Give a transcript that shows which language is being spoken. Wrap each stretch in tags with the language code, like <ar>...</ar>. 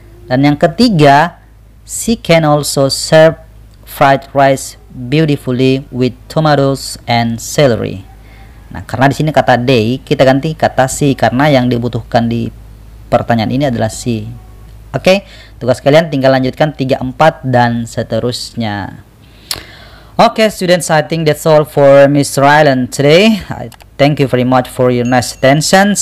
<id>Dan yang ketiga,</id> <en>she can also serve fried rice beautifully with tomatoes and celery.</en> <id>Nah, karena di sini kata they, kita ganti kata she karena yang dibutuhkan di pertanyaan ini adalah C. Oke, tugas kalian tinggal lanjutkan 3, 4 dan seterusnya.</id> <en>Oke, students, I think that's all for Mr. Rylan today. I thank you very much for your nice attention.</en>